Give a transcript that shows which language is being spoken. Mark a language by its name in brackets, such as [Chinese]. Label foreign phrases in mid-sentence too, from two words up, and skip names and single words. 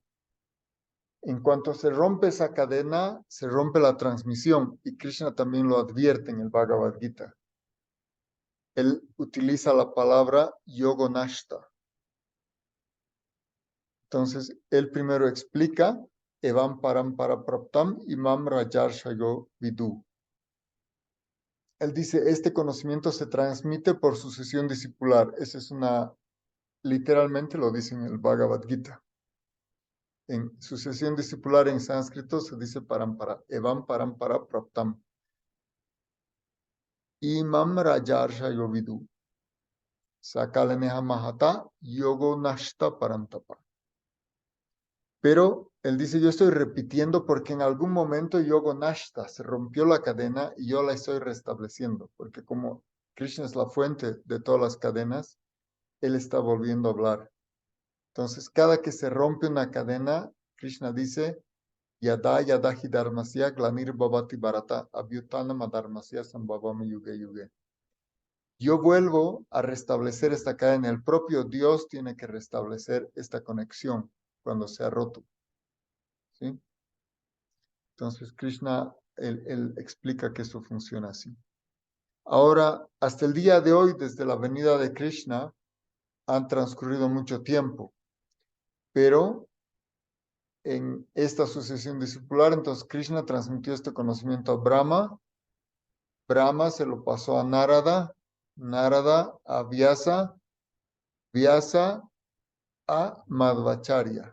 [Spanish] En cuanto se rompe esa cadena, se rompe la transmisión y Krishna también lo advierte en el Bhagavad Gita. Él utiliza la palabra yogonashta. Entonces, él primero explica [Sanskrit] एवं परम् परा प्राप्तम् इमं राजर्षयो विदुः. [Spanish] Él dice, este conocimiento se transmite por sucesión discipular. Esa es literalmente lo dice en el Bhagavad Gita. En sucesión discipular en sánscrito se dice parampara, [Sanskrit] एवं परम्परा प्राप्तम्. इमं राजर्ष योविदुः. स कालेनेह महता योगो नष्टः परन्तप. [Spanish] Pero él dice, yo estoy repitiendo porque en algún momento [Sanskrit] योगो नष्टः [Spanish] se rompió la cadena y yo la estoy restableciendo. Porque como Krishna es la fuente de todas las cadenas, él está volviendo a hablar. Entonces, cada que se rompe una cadena, Krishna dice, [Sanskrit] यदा यदाहि धर्मस्य ग्लानिर् भवति भारत अभ्युत्थानम् अधर्मस्य सम्भवामि युगे युगे. [Spanish] Yo vuelvo a restablecer esta cadena. El propio Dios tiene que restablecer esta conexión cuando se ha roto. ¿Sí? Entonces, Krishna, él explica que eso funciona así. Ahora, hasta el día de hoy, desde la venida de Krishna, han transcurrido mucho tiempo, pero en esta sucesión discipular, entonces Krishna transmitió este conocimiento a Brahma, Brahma se lo pasó a Narada, Narada a Vyasa, Vyasa a Madhvacharya.